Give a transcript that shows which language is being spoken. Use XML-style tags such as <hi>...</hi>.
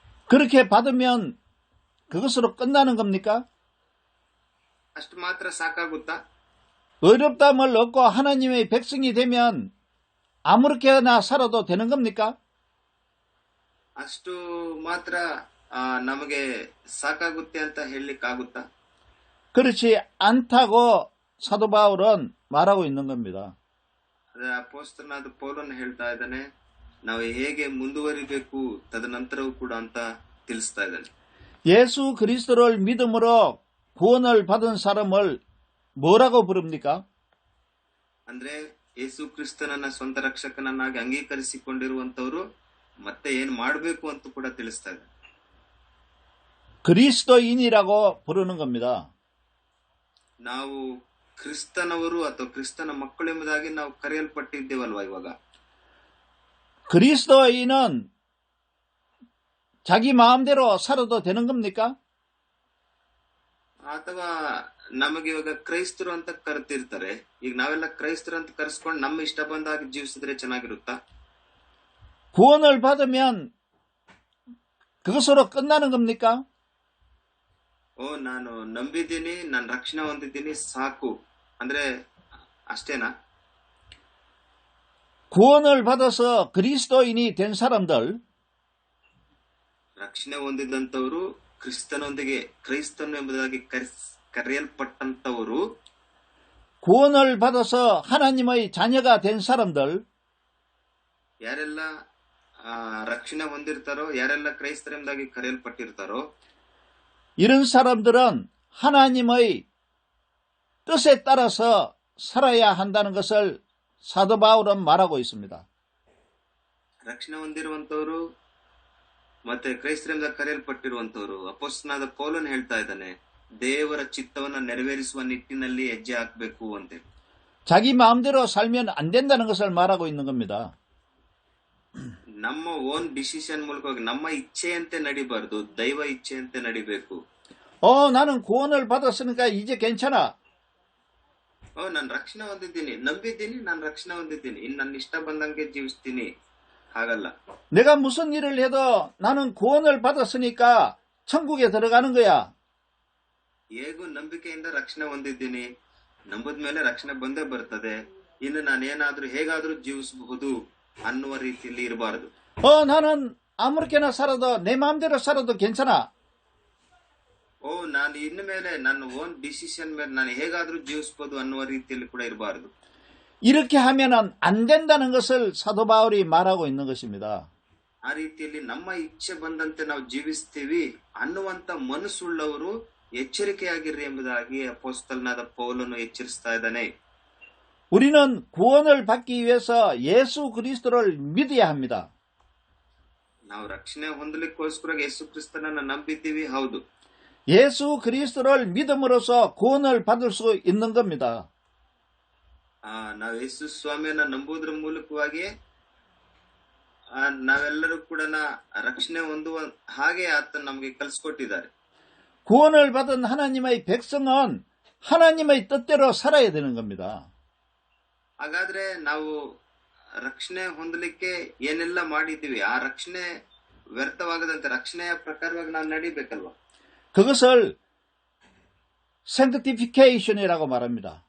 <ko>그렇게 받으면 그것으로 끝나는 겁니까?</ko> <kn>ಅಷ್ಟು ಮಾತ್ರ ಸಾಕಾಗುತ್ತಾ?</kn> <ko>의롭다함을 얻고 하나님의 백성이 되면 아무렇게나 살아도 되는 겁니까?</ko> <kn>ಅಷ್ಟು ಮಾತ್ರ ನಮಗೆ ಸಾಕಾಗುತ್ತೆ ಅಂತ ಹೇಳಲಿಕ್ಕಾಗುತ್ತಾ?</kn> <ko>그렇지 않다고 사도 바울은 말하고 있는 겁니다.</ko> <kn>ಅಪೊಸ್ತಲನಾದ ಪೌಲನು ಹೇಳ್ತಾ ಇದ್ದಾನೆ, ನಾವು ಹೇಗೆ ಮುಂದುವರಿಬೇಕು ತದನಂತರವೂ ಕೂಡ ಅಂತ ತಿಳಿಸ್ತಾ ಇದ್ದಾನೆ.</kn> <ko>예수 그리스도를 믿음으로 구원을 받은 사람을 뭐라고 부릅니까?</ko> <kn>ಅಂದ್ರೆ ಯೇಸು ಕ್ರಿಸ್ತನನ್ನ ಸ್ವಂತ ರಕ್ಷಕನನ್ನಾಗಿ ಅಂಗೀಕರಿಸಿಕೊಂಡಿರುವಂತವರು ಮತ್ತೆ ಏನ್ ಮಾಡಬೇಕು ಅಂತ ಕೂಡ ತಿಳಿಸ್ತಾ ಇದ್ದಾರೆ.</kn> <ko>그리스도인이라고 부르는 겁니다.</ko> <kn>ನಾವು ಕ್ರಿಸ್ತನವರು ಅಥವಾ ಕ್ರಿಸ್ತನ ಮಕ್ಕಳು ಎಂಬುದಾಗಿ ನಾವು ಕರೆಯಲ್ಪಟ್ಟಿದ್ದೇವಲ್ವಾ ಇವಾಗ.</kn> <ko>그리스도인은 자기 마음대로 살아도 되는 겁니까?</ko> <kn>ಅಥವಾ ನಮಗೆ ಇವಾಗ ಕ್ರೈಸ್ತರು ಅಂತ ಕರೆತಿರ್ತಾರೆ, ಈಗ ನಾವೆಲ್ಲ ಕ್ರೈಸ್ತರು ಅಂತ ಕರೆಸ್ಕೊಂಡು ನಮ್ಮ ಇಷ್ಟ ಬಂದಾಗಿ ಜೀವಿಸಿದ್ರೆ ಚೆನ್ನಾಗಿರುತ್ತಾ?</kn> <ko>구원을 받으면 그것으로 끝나는 겁니까?</ko> <kn>ನಾನು ನಂಬಿದ್ದೀನಿ, ನಾನು ರಕ್ಷಣೆ ಹೊಂದಿದ್ದೀನಿ, ಸಾಕು ಅಂದ್ರೆ ಅಷ್ಟೇನಾ?</kn> <ko>구원을 받아서 그리스도인이 된 사람들,</ko> <kn>ರಕ್ಷಣೆ ಹೊಂದಿದಂತವರು, ಕ್ರಿಸ್ತನೊಂದಿಗೆ ಕ್ರೈಸ್ತನು ಎಂಬುದಾಗಿ ಕರೆಯಲ್ಪಟ್ಟಂತವರು,</kn> <ko>구원을 받아서 하나님의 자녀가 된 사람들,</ko> <kn>ಯಾರೆಲ್ಲ ರಕ್ಷಣೆ ಹೊಂದಿರ್ತಾರೋ, ಯಾರೆಲ್ಲ ಕ್ರೈಸ್ತರೆಂಬುದಾಗಿ ಕರೆಯಲ್ಪಟ್ಟಿರ್ತಾರೋ,</kn> <ko>이런 사람들은 하나님의 뜻에 따라서 살아야 한다는 것을 사도 바울은 말하고 있습니다.</ko> <kn>ರಕ್ಷಣೆ ಹೊಂದಿರುವಂತವರು ಮತ್ತೆ ಕ್ರೈಸ್ತರೆಂಬುದಾಗಿ ಕರೆಯಲ್ಪಟ್ಟಿರುವಂತವರು, ಅಪೊಸ್ತಲನಾದ ಪೌಲನು ಹೇಳ್ತಾ ಇದ್ದಾನೆ, ದೇವರ ಚಿತ್ತವನ್ನ ನೆರವೇರಿಸುವ ನಿಟ್ಟಿನಲ್ಲಿ ಹೆಜ್ಜೆ ಹಾಕಬೇಕು ಅಂತ.</kn> <ko>자기 마음대로 살면 안 된다는 것을 말하고 있는 겁니다.</ko> <kn>ನಮ್ಮ</kn> <en>own decision</en> <kn>ಮೂಲಕವಾಗಿ ನಮ್ಮ ಇಚ್ಛೆಯಂತೆ ನಡಿಬಾರ್ದು, ದೈವ ಇಚ್ಛೆಯಂತೆ ನಡಿಬೇಕು.</kn> <ko>나는 구원을 받았으니까 이제 괜찮아.</ko> <kn>ನಾನು ರಕ್ಷಣೆ ಹೊಂದಿದ್ದೀನಿ, ನಂಬಿದ್ದೀನಿ, ನಾನು ರಕ್ಷಣೆ ಹೊಂದಿದ್ದೀನಿ, ಇನ್ನು ನನ್ನ ಇಷ್ಟ ಬಂದಂಗೆ ಜೀವಿಸ್ತೀನಿ. ಹಾಗಲ್ಲ.</kn> <ko>내가 무슨 일을 해도 나는 구원을 받았으니까 천국에 들어가는 거야.</ko> <kn>ಹೇಗೂ ನಂಬಿಕೆಯಿಂದ ರಕ್ಷಣೆ ಹೊಂದಿದ್ದೀನಿ, ನಂಬದ್ಮೇಲೆ ರಕ್ಷಣೆ ಬಂದೇ ಬರ್ತದೆ, ಇನ್ನು ನಾನೇನಾದ್ರೂ ಹೇಗಾದ್ರೂ ಜೀವಿಸಬಹುದು ಅನ್ನುವ ರೀತಿಯಲ್ಲಿ ಇರಬಾರದು.</kn> <ko>나는 아무렇게나 살아도 내 마음대로 살아도 괜찮아.</ko> <kn>ನಾನು ಇನ್ನು ಮೇಲೆ ನನ್ನ</kn> <en>own decision</en> <kn>ಮೇಲೆ ನಾನು ಹೇಗಾದ್ರೂ ಜೀವಿಸಬಹುದು ಅನ್ನುವ ರೀತಿಯಲ್ಲಿ ಕೂಡ ಇರಬಾರದು.</kn> <ko>이렇게 하면은 안 된다는 것을 사도 바울이 말하고 있는 것입니다.</ko> <kn>ಆ ರೀತಿಯಲ್ಲಿ ನಮ್ಮ ಇಚ್ಛೆ ಬಂದಂತೆ ನಾವು ಜೀವಿಸ್ತೀವಿ ಅನ್ನುವಂತ ಮನಸ್ಸುಳ್ಳವರು ಎಚ್ಚರಿಕೆಯಾಗಿರ್ರಿ ಎಂಬುದಾಗಿ ಅಪೊಸ್ತಲನಾದ ಪೌಲನು ಎಚ್ಚರಿಸ್ತಾ ಇದ್ದಾನೆ.</kn> <ko>우리는 구원을 받기 위해서 예수 그리스도를 믿어야 합니다.</ko> <kn>ನಾವು ರಕ್ಷಣೆ ಹೊಂದಲಿಕ್ಕೋಸ್ಕರ ಯೇಸು ಕ್ರಿಸ್ತನನ್ನ ನಂಬಿದ್ದೀವಿ, ಹೌದು.</kn> <ko>예수 그리스도를 믿음으로써 구원을 받을 수 있는 겁니다.</ko> <kn>ನಾವು ಯೇಸು ಸ್ವಾಮಿಯನ್ನ ನಂಬುವುದರ ಮೂಲಕವಾಗಿ ನಾವೆಲ್ಲರೂ ಕೂಡ ರಕ್ಷಣೆ ಹೊಂದುವ ಹಾಗೆ ಆತ ನಮಗೆ ಕಲಿಸ್ಕೊಟ್ಟಿದ್ದಾರೆ.</kn> <ko>구원을 받은 하나님의 백성은 하나님의 뜻대로 살아야 되는 겁니다.</ko> <kn>ಹಾಗಾದ್ರೆ ನಾವು ರಕ್ಷಣೆ ಹೊಂದಲಿಕ್ಕೆ ಏನೆಲ್ಲ ಮಾಡಿದ್ದೀವಿ, ಆ ರಕ್ಷಣೆ ವ್ಯರ್ಥವಾಗದಂತೆ ರಕ್ಷಣೆಯ ಪ್ರಕಾರವಾಗಿ ನಾವು ನಡಿಬೇಕಲ್ವಾ?</kn> <ko>그것을 sanctification이라고 말합니다.</ko>